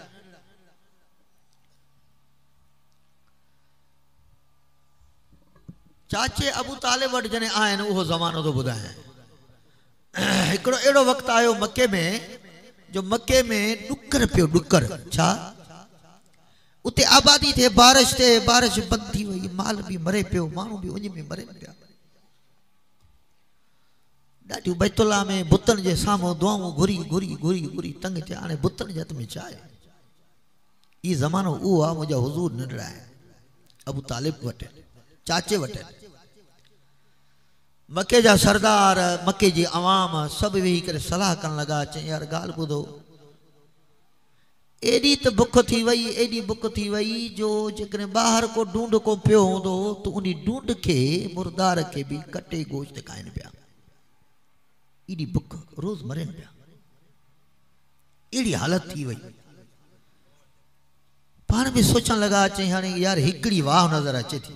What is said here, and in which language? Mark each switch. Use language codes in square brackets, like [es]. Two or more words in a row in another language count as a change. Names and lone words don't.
[sd] चाचे अबू तालिब वटि जॾहिं आहिनि उहो ज़मानो थो ॿुधायां। हिकिड़ो अहिड़ो वक़्तु आयो मके में, जो मके में ॾुकर पियो, ॾुकर। छा? उते आबादी थे, बारिश थे, बारिश बंदि थी वई, माल भी मरे पियो, माण्हू भी उन में मरे पिया। ॾाढियूं बैतुल्लाह में बुतनि जे साम्हूं दुआऊं घुरी घुरी घुरी घुरी तंग थिया। हाणे बुतनि जे हथ में छा आहे? ई ज़मानो उहो आहे, मुंहिंजा हुज़ूर नंढड़ा आहिनि, अबू तालिब वटि, चाचे वटि। मके जा सरदार, मके जी अवाम सभु वेही करे सलाह करण लॻा। चई यार ॻाल्हि ॿुधो, एॾी त बुख थी वई, एॾी बुख थी वई जो जेकॾहिं ॿाहिरि को ढूंढ को पियो हूंदो त उन ढूंढ खे, मुर्दार खे बि कटे गोश्त खाइनि पिया। एॾी बुख, रोज़ मरनि पिया। अहिड़ी हालत थी वई। पाण में सोचण लॻा। चई हाणे यार हिकिड़ी वाह नज़र अचे थी।